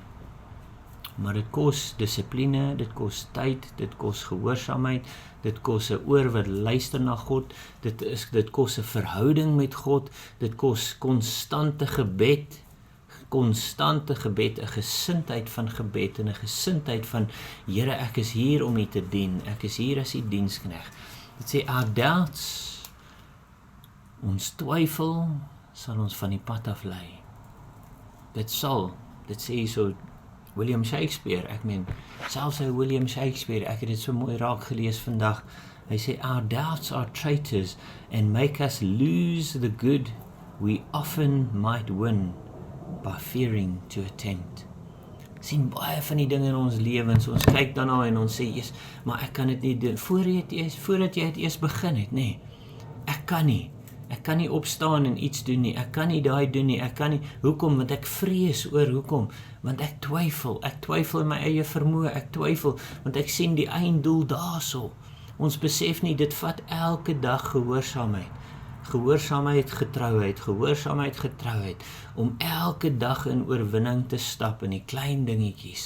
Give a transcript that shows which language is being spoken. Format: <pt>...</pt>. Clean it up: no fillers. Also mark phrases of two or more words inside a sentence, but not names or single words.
<af>Maar dit kos dissipline, dit kos tyd, dit kos gehoorsaamheid, dit kos 'n oor wat luister na God, dit kos 'n verhouding met God, dit kos konstante gebed, 'n gesindheid van gebed, en 'n gesindheid van, Here, ek is hier om U te dien, ek is hier as U diensknegt. Dit sê,</af> <en>our doubts,</en> <af>ons twyfel, sal ons van die pad af lei. Dit sê so, William Shakespeare, ek meen, selfs hy William Shakespeare, ek het dit so mooi raak gelees vandag, hy sê,</af> <en>our doubts are traitors and make us lose the good we often might win by fearing to attempt.</en> <af>Sien baie van die dinge in ons lewens, ons kyk daarna en ons sê, yes, maar ek kan dit nie doen, voordat jy het eers begin het, nee, ek kan nie opstaan en iets doen nie, ek kan nie daai doen nie, ek kan nie, hoekom, want ek vrees oor, hoekom, want ek twyfel in my eie vermoë, ek twyfel, want ek sien die einddoel daarso, ons besef nie, dit vat elke dag gehoorsaamheid, getrouheid, om elke dag in oorwinning te stap in die klein dingetjies.</af>